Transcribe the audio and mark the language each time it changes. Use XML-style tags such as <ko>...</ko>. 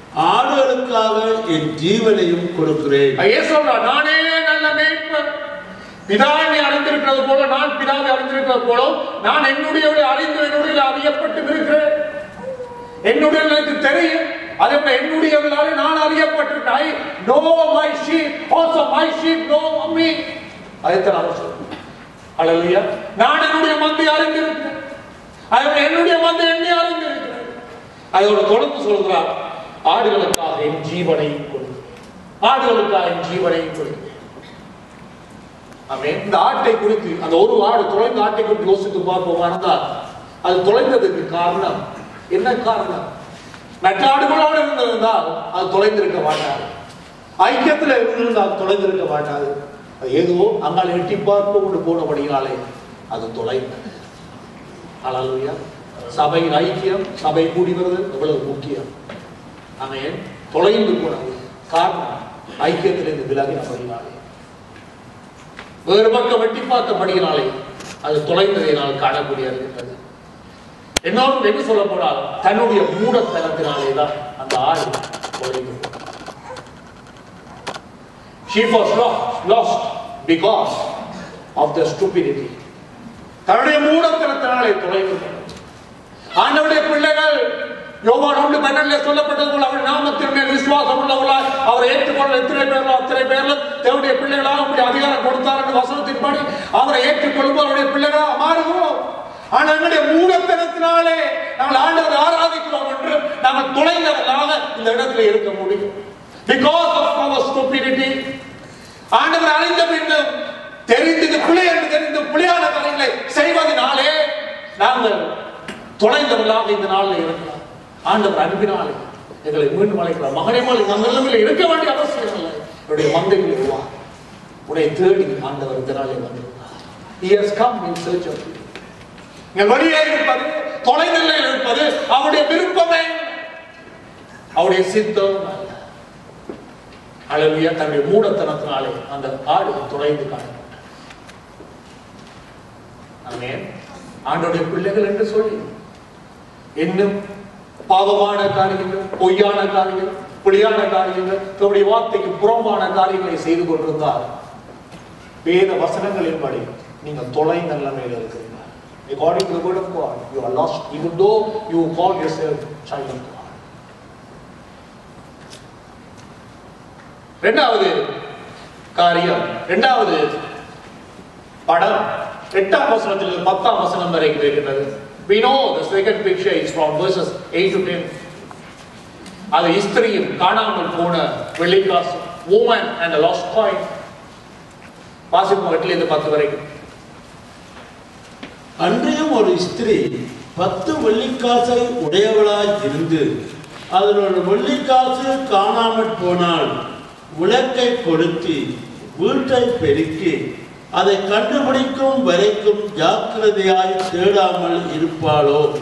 <ta>ஆடுகளுக்காக என் ஜீவனையும் கொடுக்கிறேன். நானே நல்ல மேய்ப்பன், பிதா என்னை அறிந்திருக்கிறது போல நான் பிதாவை அறிந்திருக்கிறது போல நான் என்னுடையவர்களை அறிந்து என்னுடைய அறியப்பட்டு இருக்கிறேன். என்னுடைய எனக்கு தெரியும், அதே என்னுடையவர்களாலே நான் அறியப்பட்டிருக்கேன்.</ta> <en>I know my sheep, also my sheep know me.</en> <ta>அதைத்தான் அவர் சொல்றார். அல்லேலூயா. நான் என்னுடைய மந்தை அறிந்திருக்கிறேன், அதே என்னுடைய மந்தை என்னை அறிந்திருக்கிறேன். அதோட தொடர்ந்து சொல்கிறார், ஆடுகளுக்காக என் ஜீவனை கொடுக்கிறேன், ஆடுகளுக்காக என் ஜீவனை கொடுக்கிறேன். ஆமென். இந்த ஆட்டை குறித்து, அந்த ஒரு ஆடு தொலைந்த ஆட்டை குறித்து யோசித்து பார்ப்போமானால் அது தொலைந்ததுக்கு காரணம் என்ன? காரணம் மற்ற ஆடுகளோடு இருந்திருந்தால் அது தொலைந்திருக்க மாட்டாது. ஐக்கியத்தில் இருந்திருந்தால் தொலைந்திருக்க மாட்டாது. அது ஏதோ அங்கால் எட்டி பார்த்து கொண்டு போனபடியாலே அது தொலைந்தது. அல்லேலூயா. சபையின் ஐக்கியம், சபை கூடி வருவது எவ்வளவு முக்கியம். ஆமென். தொலைந்து போனது காரணம் ஐக்கியத்திலிருந்து விலகினபடியாலே, வேறு பக்கம் வெட்டி பார்த்தபடியினாலே அது தொலைந்ததை நான் காணக்கூடியது இருக்கிறது. என்னோடு என்ன சொல்ல போனால் தன்னுடைய மூடத்தனத்தினாலே தான் அந்த ஆடு தொலைந்து போனது.</ta> <en>She was lost because of the stupidity.</en> <ta>தன்னுடைய மூடத்தனத்தினாலே தொலைந்து போனது. ஆண்டவருடைய பிள்ளைகள் யோவான் 1:12 சொல்லப்பட்டது போல அவர் நாமத்தின் மேல் விசுவாசம் உள்ளவர்களாய் அவரை ஏற்றுக்கொள்ள எத்தனை பேர்ல தேவனுடைய பிள்ளைகளாக அப்படி அதிகாரம் கொடுத்தார் என்று வசனத்தின்படி அவரை ஏற்றுக்கொள்ளும் அவருடைய பிள்ளைகளாக மாறுகிறோம். ஆனால் எங்களுடைய மூடத்தனத்தினாலே நாங்கள் ஆண்டவரை ஆராதிக்கிறோம் என்று நாங்கள் தொலைந்தவர்களாக இந்த இடத்துல இருக்க முடியும்.</ta> <en>Because of our stupidity.</en> <ta>ஆண்டவர் அறிந்த பின்னும் தெரிந்தது பிழை என்று தெரிந்து பிழையான காரியங்களை செய்வதனாலே நாங்கள் தொலைந்தவர்களாக இந்த நாளில் இருக்கிறோம். ஆண்டவர் அன்பினாலே எங்களை மீண்டும் அழைக்கிறார். மகனே போல நம்மளில் இருக்க வேண்டிய அவசியம் இல்லை. என்னுடைய மந்தைகள் வா, உன்னை தேடி ஆண்டவர் இந்த நாளில் வந்திருக்கிறார்.</ta> <en>He has come in search of you.</en> <ta>நீங்கள் வழியே இருப்பது, தொலைநிலையில் இருப்பது அவருடைய விருப்பமே, அவருடைய சித்தம் அல்ல. அல்லேலூயா. தன்னுடைய மூடத்தனத்தினாலே அந்த ஆடு தொலைந்து காணப்பட்டது. ஆமென். ஆண்டவருடைய பிள்ளைகள் என்று சொல்லி இன்னும் பாவமான காரியங்கள், பொய்யான காரியங்கள், புலியான காரியங்கள், தன்னுடைய வார்த்தைக்கு புறம்பான காரியங்களை செய்து கொண்டிருந்தால் வேத வசனங்களின்படி நீங்கள் தொலைந்த நிலைமையில் இருக்கிறீர்கள்.</ta> <en>According to the word of God, you are lost, even though you call yourself child of God.</en> <ta>இரண்டாவது காரியம், இரண்டாவது படம் 8ஆம் வசனத்திலிருந்து 10ஆம் வசனம் வரைக்கும் இருக்கிறது.</ta> <en>We know the second picture is from verses 8 to 10.</en> <ta>அது ஸ்திரியும் காணாமல் போன வெள்ளிக்காசு,</ta> <en>woman and a lost coin.</en> <ta>வாசிப்போம் 8லிருந்து 10 வரைக்கும். அன்றையும் ஒரு ஸ்திரீ 10 வெள்ளிக்காசை உடையவளாய் இருந்து அதில் ஒரு வெள்ளிக்காசு காணாமற் போனால் விளக்கை கொளுத்தி வீட்டை பெருக்கி அதை கண்டுபிடிக்கும் வரைக்கும் ஜாக்கிரதையாய் தேடாமல் இருப்பாளோ?</ta>